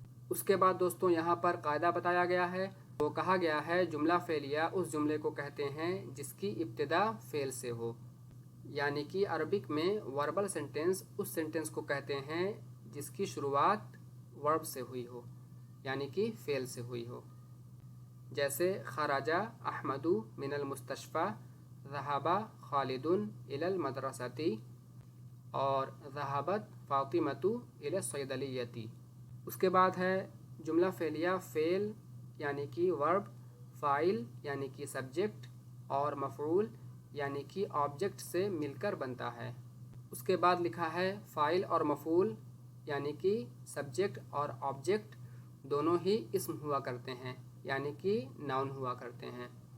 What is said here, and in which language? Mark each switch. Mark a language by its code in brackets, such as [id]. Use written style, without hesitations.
[ur] اس کے بعد دوستوں یہاں پر قاعدہ بتایا گیا ہے. وہ کہا گیا ہے جملہ فعلیہ اس جملے کو کہتے ہیں جس کی ابتدا فعل سے ہو. یعنی کہ عربک میں وربل سینٹینس اس سینٹینس کو کہتے ہیں جس کی شروعات ورب سے ہوئی ہو، یعنی کہ فعل سے ہوئی ہو. [ar] جیسے خرج احمد من المستشفى، ذهب خالد الى المدرسة، اور ذهبت فاطمة الى الصيدلية. [ur] اس کے بعد ہے جملہ فعلیہ فعل یعنی کہ ورب، فاعل یعنی کہ سبجیکٹ، اور مفعول یعنی کہ آبجیکٹ سے مل کر بنتا ہے. اس کے بعد لکھا ہے فاعل اور مفعول یعنی کہ سبجیکٹ اور آبجیکٹ دونوں ہی اسم ہوا کرتے ہیں، یعنی کہ ناؤن ہوا کرتے ہیں.